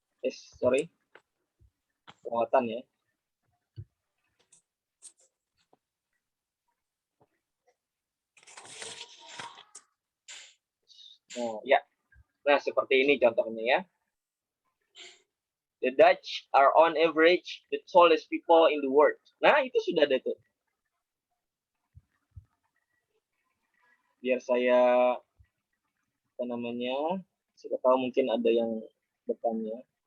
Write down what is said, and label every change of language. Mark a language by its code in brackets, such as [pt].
[id] Sorry. Perawatan ya. Nah, ya. Nah, seperti ini contohnya ya. [en] The Dutch are on average the tallest people in the world. [id] Nah, itu sudah ada tuh. Biar saya, apa namanya, saya tahu mungkin ada yang bertanya.